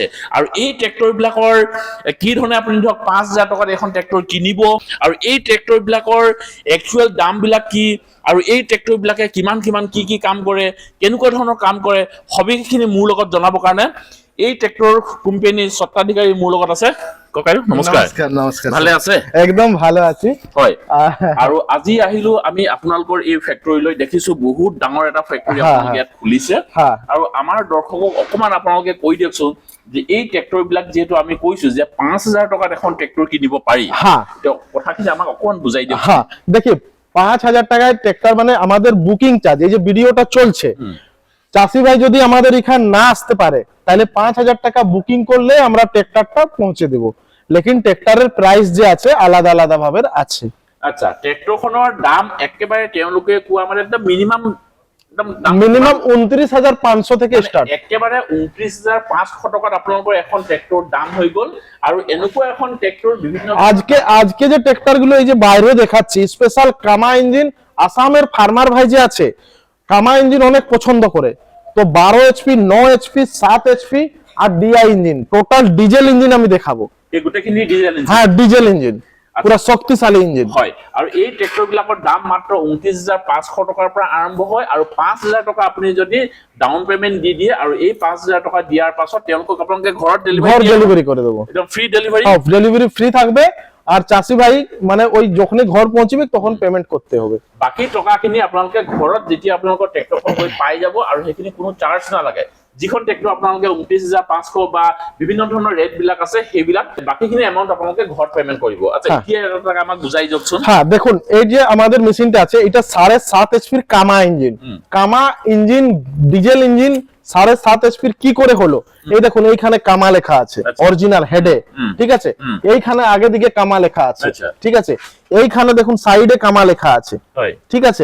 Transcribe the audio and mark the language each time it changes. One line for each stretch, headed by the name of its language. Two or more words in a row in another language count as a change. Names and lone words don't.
Assamese: আৰু এই ট্ৰেক্টৰবিলাকৰ কি ধৰণে আপুনি ধৰক 5,000 টকাত এখন ট্ৰেক্টৰ কিনিব, আৰু এই ট্ৰেক্টৰবিলাকৰ একচুৱেল দামবিলাক কি, আৰু এই ট্ৰেক্টৰবিলাকে কিমান কি কাম কৰে, কেনেকুৱা ধৰণৰ কাম কৰে, সবিশেষখিনি মোৰ লগত জনাবৰ কাৰণে এই ট্ৰেক্টৰ কোম্পানীৰ স্বত্বাধিকাৰী মোৰ লগত আছে। ককাইদেউ নমস্কাৰ। নমস্কাৰ। ভালে আছে?
Bangla: একদম ভালো আছি।
Assamese: হয়, আৰু আজি আহিলো আমি আপোনালোকৰ এই ফেক্টৰীলৈ, দেখিছো বহুত ডাঙৰ এটা ফেক্টৰী আপোনালোকে ইয়াত খুলিছে, আৰু আমাৰ দৰ্শকক অকমান আপোনালোকে কৈ দিয়কচোন যে এই ট্ৰেক্টৰবিলাক যিহেতু আমি কৈছো যে 5,000 টকাত এখন ট্ৰেক্টৰ কিনিব পাৰি, কথাখিনি আমাক অকমান বুজাই দিয়ক।
Bangla: দেখি 5,000 টাকায় ট্রেক্টর মানে আমাদের
English: booking charge,
Bangla: এই যে ভিডিওটা চলছে, চাষি ভাই যদি আমাদের এখানে না আসতে পারে তাহলে 5,000 টাকা বুকিং করলে আমরা ট্রেক্টরটা পৌঁছে দেব, লেকিন ট্রেক্টরের প্রাইস যে আছে আলাদা ভাবে আছে। আচ্ছা,
Assamese: ট্ৰেক্টৰখনৰ দাম একেবাৰে তেওঁলোকে কোৱা মানে একদম মিনিমাম
Bangla: 29,500 থেকে স্টার্ট,
Assamese: একেবাৰে 29,500 টকাত আপোনালোকৰ এখন ট্ৰেক্টৰ দাম হৈ গ'ল। আৰু এনেকুৱা এখন ট্ৰেক্টৰ বিভিন্ন
Bangla: আজকে যে ট্রেক্টর গুলো এই যে বাইরে দেখাচ্ছি, স্পেশাল কামা ইঞ্জিন, আসামের ফার্মার ভাই যে আছে কামা ইঞ্জিন অনেক পছন্দ করে, তো 12 এইচপি, 9 এইচপি, 7 এইচপি আর
English: DI engine, total diesel engine
Bangla: আমি দেখাবো।
Assamese: এই গোটেইখিনি
English: diesel engine?
Bangla: হ্যাঁ,
English: diesel engine,
Bangla: পুরা শক্তিশালী ইঞ্জিন।
Assamese: হয়, আৰু এই ট্ৰেক্টৰবিলাকৰ দাম মাত্ৰ 29,500 টকাৰ পৰা আৰম্ভ হয়, আৰু 5,000 টকা আপুনি যদি
English: down payment
Assamese: দি দিয়ে, আৰু এই 5,000 টকা দিয়াৰ পাছত তেওঁলোকক আপোনালোকে ঘৰত ডেলিভারি
Bangla: করে দেবো, একদম
English: free delivery. delivery free
Bangla: থাকবে, আর চাষি ভাই মানে ওই যখনই ঘর পৌঁছবে তখন পেমেন্ট করতে হবে।
Assamese: বাকি টকাখিনি আপোনালোকে ঘৰত যেতিয়া আপোনালোকৰ ট্ৰেক্টৰখন গৈ পাই যাব, আৰু সেইখিনি কোনো চাৰ্জ নালাগে। যিখন ট্ৰেক্টৰ আপোনালোকে 29,500 বা বিভিন্ন ধৰণৰ ৰেট বিলাক আছে, সেইবিলাক বাকিখিনি এমাউন্ট আপোনালোকে ঘৰত পেমেন্ট কৰিব। আচ্ছা, এতিয়া এটা আমাক বুজাই দিয়কচোন।
Bangla: হ্যাঁ, দেখুন এই যে আমাদের মেশিনটা আছে, এটা 7.5 এইচপির কামা ইঞ্জিন, কামা ইঞ্জিন
English: diesel engine
Bangla: 7.5 এইচপির কি করে হলো, এই দেখুন এইখানে কামা লেখা আছে অরিজিনাল হেডে, ঠিক আছে, এইখানে আগে দিকে কামা লেখা আছে, ঠিক আছে, এইখানে দেখুন সাইডে কামা লেখা আছে, ঠিক আছে।